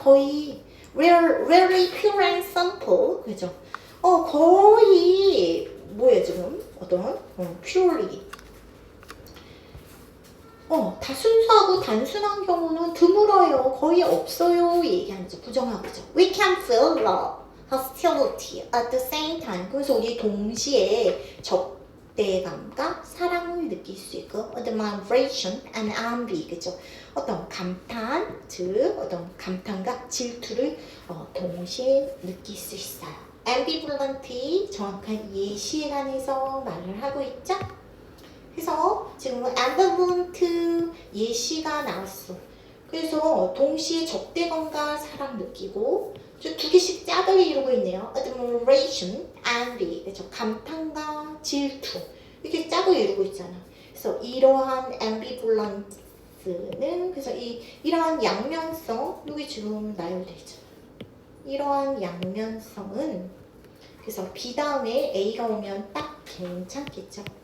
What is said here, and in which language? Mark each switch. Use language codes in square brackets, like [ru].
[ko] 거의 [en] rarely pure and simple. 그죠? [ko] 거의 뭐예요 지금? 어떤? purely. 다 순수하고 단순한 경우는 드물어요. 거의 없어요. 얘기하는 거죠. 부정하고죠. [en] We can feel love. hostility at the same time. [ko] 그래서 우리 동시에 적대감과 사랑을 느낄 수 있고 [en] admiration and envy, [ko] 그죠? 어떤 감탄, 즉 어떤 감탄과 질투를 동시에 느낄 수 있어요. ambivalent, 정확한 예시에 관해서 말을 하고 있죠? 그래서 지금 ambivalent 예시가 나왔어. 그래서 동시에 적대감과 사랑 느끼고 두 개씩 짝을 이루고 있네요. [en] admiration, envy, [ko] 그렇죠? 감탄과 질투 이렇게 짝을 이루고 있잖아. 그래서 이러한 ambivalent는 그래서 이러한 양면성 여기 지금 나열돼 있잖아. 이러한 양면성은 그래서 B 다음에 A가 오면 딱 괜찮겠죠.